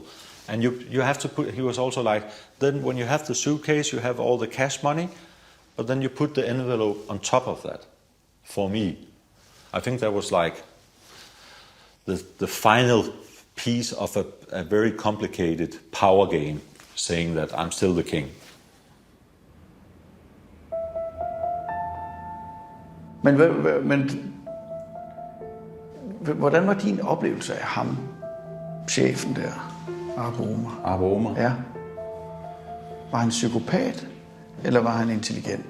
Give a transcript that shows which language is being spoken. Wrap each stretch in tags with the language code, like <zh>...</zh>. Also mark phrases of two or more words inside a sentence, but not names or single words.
<en>And you have to put, he was also like, then when you have the suitcase, you have all the cash money, but then you put the envelope on top of that for me. I think that was like the final piece of a very complicated power game, saying that I'm still the king.</en> <da>Men hvordan var din oplevelse af ham, chefen der, Abu Omar? Abu Omar? Ja. Var han psykopat, eller var han intelligent?</da>